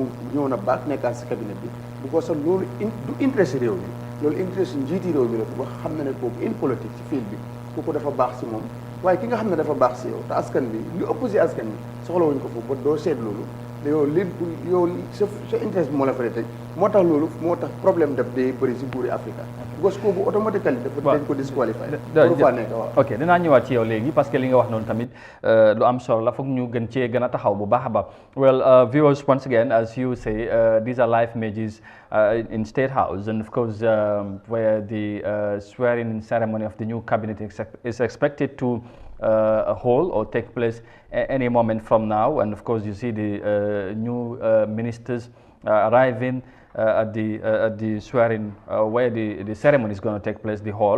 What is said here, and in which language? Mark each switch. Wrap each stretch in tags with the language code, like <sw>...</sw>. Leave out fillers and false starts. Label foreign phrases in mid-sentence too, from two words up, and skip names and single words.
<wo>ñëw na baax nekkaat si cabinet bi bu ko sax loolu du interest réew mi loolu interest njiiti réew mi la bu xam ne ne kooku in politique ci fiil bi kooku dafa baax si moom waaye ki nga xam ne dafa baax si yow te askan bi lu ëpp si askan bi soxlawuñ ko foofu ba doo seet loolu yow sa interest bi moo la fa teg moo tax loolu moo tax problème daf day bëri si buuri Afrique</wo> <fr>parce que</fr> <wo>kooku automatiquement dañ ko disqualifié faa nekk waaw ok dinaa ñëwaat ci yow léegi parce que li nga wax noonu tamit lu am solo la foog ñu gën cee gën a taxaw bu baax a baax</wo> <en>well viewers once again as you say these are live images in State House and of course where the swearing ceremony of the new cabinet is expected to hold or take place any moment from now, and of course you see the new ministers arriving at the swearing where the ceremony is going to take place, the hall.</en>